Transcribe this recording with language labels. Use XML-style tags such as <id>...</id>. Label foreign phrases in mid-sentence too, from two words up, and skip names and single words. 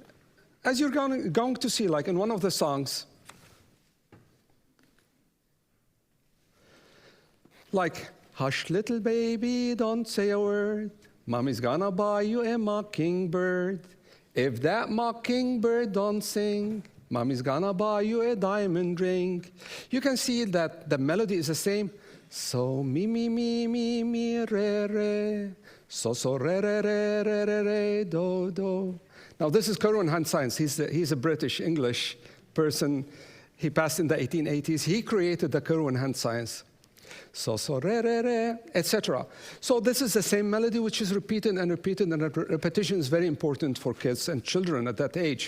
<en>As you're going to see, like in one of the songs, like, hush, little baby, don't say a word. Mommy's gonna buy you a mockingbird. If that mockingbird don't sing, Mommy's gonna buy you a diamond ring. You can see that the melody is the same. So, mi, mi, mi, mi, mi, re, re. So, re, re, re, re, re, re, do, do. Now, this is Kerwin Handscience. He's a British English person. He passed in the 1880s. He created the Kerwin Handscience. So, re, re, re, etc. So this is the same melody which is repeated and repeated, and repetition is very important for kids and children at that age.</en>